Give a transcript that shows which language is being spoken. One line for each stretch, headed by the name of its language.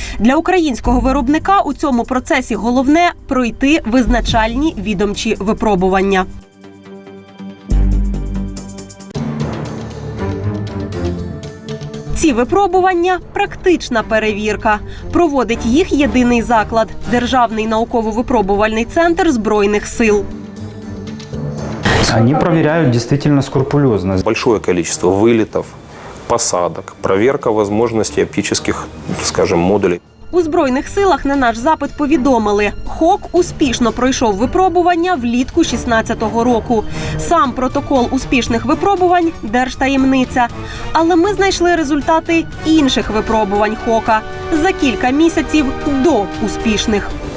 Ukrainian: Для українського виробника у цьому процесі головне – пройти визначальні відомчі випробування. Ці випробування – практична перевірка. Проводить їх єдиний заклад – Державний науково-випробувальний центр Збройних сил.
Russian: Они проверяют действительно скрупулезно. Большое количество вылетов, посадок, проверка возможностей оптических, скажем, модулей.
Ukrainian: У Збройних силах на наш запит повідомили – ХОК успішно пройшов випробування влітку 2016 року. Сам протокол успішних випробувань – держтаємниця. Але ми знайшли результати інших випробувань ХОКа за кілька місяців до успішних.